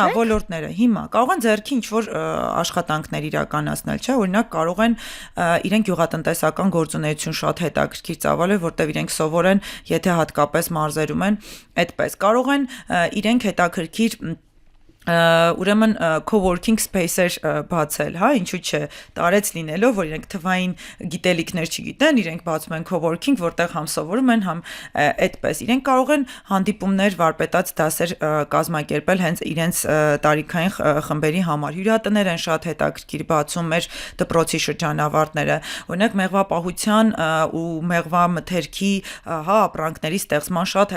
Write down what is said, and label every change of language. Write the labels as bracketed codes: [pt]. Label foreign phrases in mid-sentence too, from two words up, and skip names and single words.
[hy] Հա, ոլորտները։ Հիմա կարող են ձեռքի ինչ որ աշխատանքներ իրականացնել, չէ՞, օրինակ կարող են իրենք գյուղատնտեսական գործունեություն շատ հետաքրքիր ծավալել, որտեղ իրենք սովոր են, եթե հատկապես մարզերում են, այդպես կարող են իրենք հետաքրքիր ուրեմն [en] co-working space- [hy] եր բացել, հա, ինչու՞ չէ, տարեց լինելով, որ իրենք թվային գիտելիքներ չգիտեն, իրենք բացում են co-working, որտեղ համ սովորում են, համ այդպես։ Իրենք կարող են հանդիպումներ, վարպետաց դասեր կազմակերպել հենց իրենց տարիքային խմբերի համար։ Հյուրատներ են շատ հետաքրքիր բացում մեր դպրոցի շրջանավարտները, օրինակ մեղվապահության ու մեղվամթերքի, հա, ապրանքների ստեղծման